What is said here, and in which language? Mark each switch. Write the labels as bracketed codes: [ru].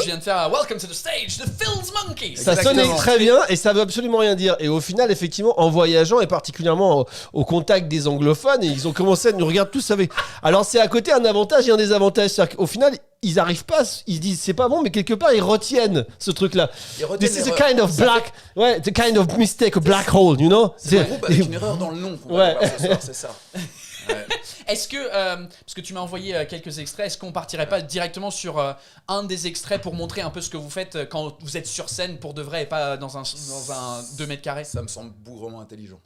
[fr] je viens de faire [en] Welcome to the stage, the Phil's Monkey. [fr] Ça sonnait très bien et ça veut absolument rien dire. Et au final, effectivement, en voyageant et particulièrement au contact des anglophones, et ils ont commencé à nous regarder tous avec. Alors c'est à côté un avantage et un désavantage. C'est-à-dire qu'au final, ils arrivent pas, ils se disent c'est pas bon, mais quelque part ils retiennent ce truc-là. [en] This is a kind of black, the kind of mistake, a black hole, you know. [fr] C'est un groupe avec une erreur dans le nom. Qu'on va voir ce soir, c'est ça. Ouais. Est-ce que, parce que tu m'as envoyé quelques extraits, est-ce qu'on partirait pas directement sur un des extraits pour montrer un peu ce que vous faites quand vous êtes sur scène pour de vrai et pas dans un 2 mètres carrés? Ça me semble bougrement intelligent.